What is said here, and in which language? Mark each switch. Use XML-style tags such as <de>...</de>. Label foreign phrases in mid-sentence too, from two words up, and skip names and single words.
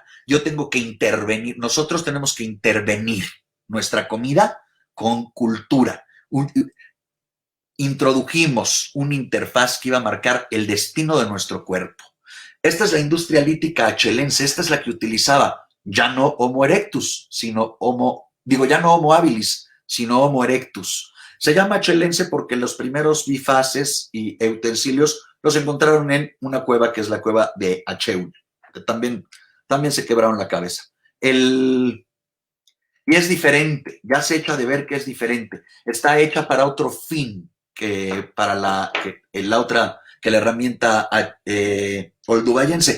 <es>Yo tengo que intervenir. Nosotros tenemos que intervenir nuestra comida con cultura. Introdujimos una interfaz que iba a marcar el destino de nuestro cuerpo. Esta es la industria lítica achelense. Esta es la que utilizaba ya no Homo erectus, sino ya no Homo habilis, sino Homo erectus. Se llama achelense porque los primeros bifaces y utensilios los encontraron en una cueva que es la cueva de Acheul, que también se quebraron la cabeza. Y es diferente, ya se echa de ver que es diferente. Está hecha para otro fin que para la herramienta oldubayense.</es>